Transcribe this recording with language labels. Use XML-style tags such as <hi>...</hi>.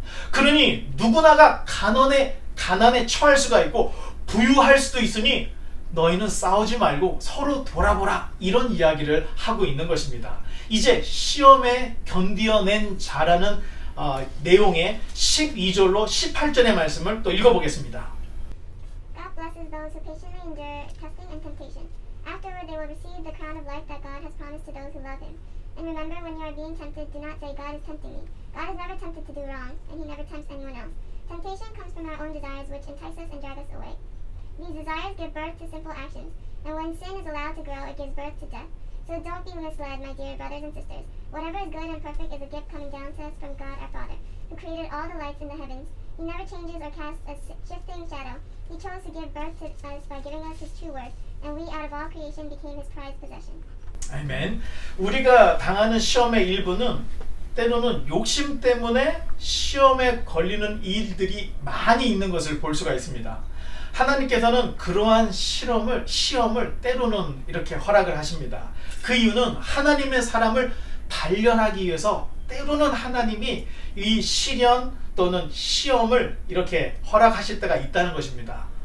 <ko>그러니 누구나가 가난에 처할 수가 있고 부유할 수도 있으니 너희는 싸우지 말고 서로 돌아보라 이런 이야기를 하고 있는 것입니다. 이제 시험에 견디어낸 자라는 내용의 12절로 18절의 말씀을 또 읽어보겠습니다.</ko> <en>God blesses those who patiently endure testing and temptation. Afterward they will receive the crown of life that God has promised to those who love Him. And remember, when you are being tempted, do not say, God is tempting me. God is never tempted to do wrong, and He never tempts anyone else. Temptation comes from our own desires, which entice us and drag us away. These desires give birth to sinful actions, and when sin is allowed to grow, it gives birth to death. So don't be misled, my dear brothers and sisters. Whatever is good and perfect is a gift coming down to us from God our Father, who created all the lights in the heavens. He never changes or casts a shifting shadow. He chose to give birth to us by giving us His true word, and we out of all creation became His prized possession.</en> <ko>아멘. 우리가 당하는 시험의 일부는 때로는 욕심 때문에 시험에 걸리는 일들이 많이 있는 것을 볼 수가 있습니다. 하나님께서는 그러한 시험을 때로는 이렇게 허락을 하십니다. 그 이유는 하나님의 사람을 단련하기 위해서 때로는 하나님이 이 시련 또는 시험을 이렇게 허락하실 때가 있다는 것입니다.</ko>